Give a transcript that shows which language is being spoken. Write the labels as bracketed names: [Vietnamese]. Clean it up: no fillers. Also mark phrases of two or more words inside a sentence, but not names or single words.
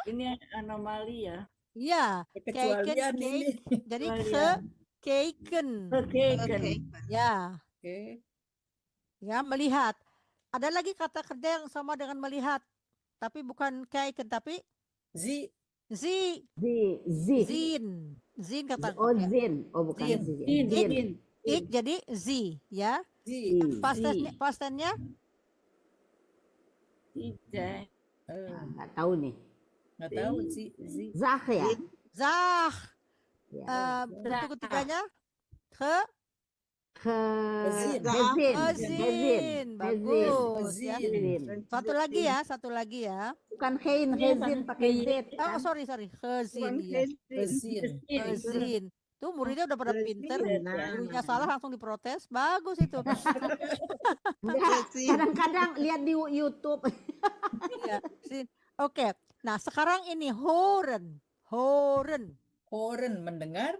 [Indonesian] Ini anomali ya. Iya. Kecualian Cake. ini. Jadi Kecualian. keken. Ya. Oke. Ya, melihat. Ada lagi kata kerja yang sama dengan melihat. Tapi bukan keken, tapi Zi. zin. Zin. Zin kata Oh, kerja. zin. Oh, bukan Zin. zin. Zin. ik jadi zi ya. Sie. Pastennya Tidak. Nggak tahu nih. Nggak tahu Sie. Zah ya. zah. Ya. Bentuk ketiganya Gezin. gezin. Bagus ya. Gezin. Satu lagi ya. Bukan hein, Iya, hezin Pak. pakai Z. Oh, kan? sorry. Gezin ya. Gezin. Gezin. Tuh muridnya udah pada pinter. Nah. Gurunya salah langsung diprotes. Bagus itu. Enggak, kadang-kadang lihat di YouTube. Iya, zin. Oke. Nah, sekarang ini horen. Horen. Horen mendengar.